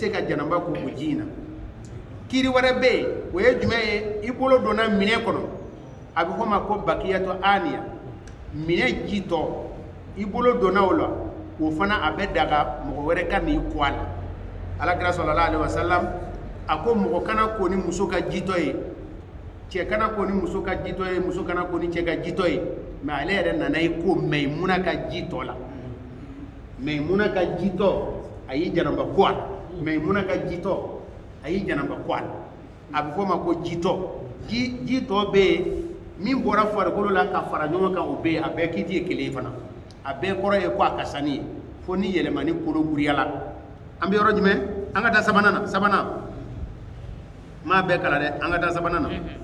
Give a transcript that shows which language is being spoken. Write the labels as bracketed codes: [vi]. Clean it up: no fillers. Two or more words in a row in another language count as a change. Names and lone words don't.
[bm] se ka janaba ko o ji in na kiiri wɛrɛ bɛ yen o ye jumɛn ye i bolo donna minɛn kɔnɔ a bɛ fɔ o ma ko [ar] بقية الإناء [bm] minɛn ji tɔ i bolo donna o la o fana a bɛ daga mɔgɔ wɛrɛ ka n'i kɔ a la alakira [ar] صلى الله عليه وسلم [bm] a ko mɔgɔ kana ko ni muso ka jitɔ ye cɛ kana ko ni muso ka jitɔ ye muso kana ko ni cɛ ka jitɔ ye mais ale yɛrɛ nana i ko Maimuna ka jitɔ la Maimuna ka jitɔ a y'i janaba ko a la Maimuna ka jitɔ a y'i janaba ko a la a bɛ fɔ o ma ko jitɔ jitɔ bɛ yen min bɔra farikolo la ka fara ɲɔgɔn kan o bɛ yen a bɛɛ kiti ye kelen ye fana a bɛɛ kɔrɔ ye ko a ka sani ye fo ni yɛlɛmani kolo guriyala an bɛ yɔrɔ jumɛn an ka taa sabanan maa bɛɛ kala dɛ an ka taa sabanan na